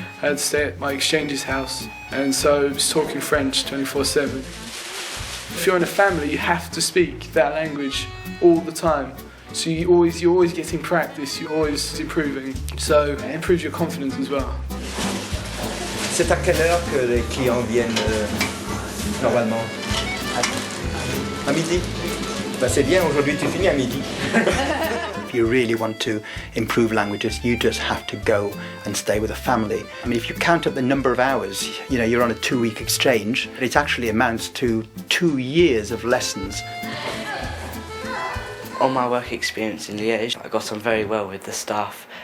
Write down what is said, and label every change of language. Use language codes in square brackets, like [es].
[en] I had to stay at my exchange's house, and so I was talking French 24/7. If you're in a family, you have to speak that language all the time. So you're always getting practice, you're always improving. So it improves your confidence as well. [fr] C'est à quelle heure que les clients viennent normalement? À midi. Bah c'est bien, aujourd'hui tu finis à midi. [en] If you really want to improve languages, you just have to go and stay with a family. I mean, if you count up the number of hours, you know, you're on a 2-week exchange, it actually amounts to 2 years of lessons. On my work experience in Liège, I got on very well with the staff.